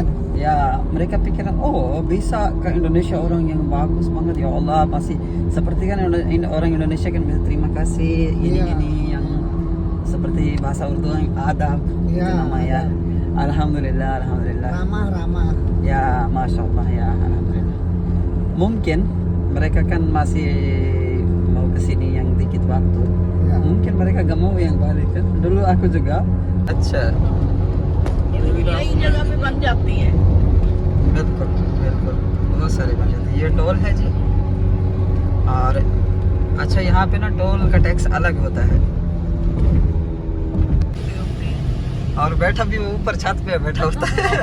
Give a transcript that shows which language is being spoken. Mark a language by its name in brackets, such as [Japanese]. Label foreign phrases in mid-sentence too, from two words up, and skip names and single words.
[Indonesian] ya mereka pikiran oh bisa ke Indonesia orang yang bagus banget [Arabic] يا الله, [Indonesian] pasti seperti kan orang Indonesia kan bisa terima kasih ini yang seperti bahasa Urdu yang adab itu namanya. Alhamdulillah Ramah. ya [Arabic] ما شاء الله [Indonesian] ya alhamdulillah. Mungkin mereka kan masih mau kesini yang dikit waktu, mungkin mereka gak mau yang balik kan. Dulu aku juga. [Hindi] अच्छा नई जगह पे बन जाती है। बिल्कुल बिल्कुल बहुत सारे बन जाते हैं। ये टोल है जी। और अच्छा यहाँ पे ना टोल का टैक्स अलग होता है। और बैठा भी वो ऊपर छत पे बैठा होता है।